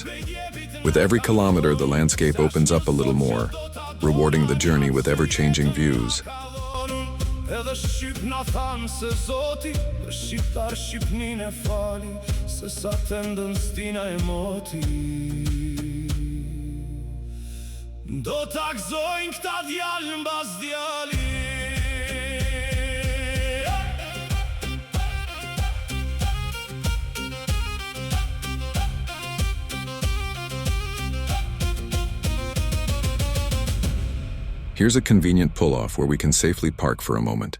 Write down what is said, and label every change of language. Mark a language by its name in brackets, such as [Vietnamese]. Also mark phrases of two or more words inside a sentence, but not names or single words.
[English] With every kilometer, the landscape opens up a little more, rewarding the journey with ever-changing views. [Albanian] Do ta gëzojnë këta djalë mbas djali. [English] Here's a convenient pull-off where we can safely park for a moment.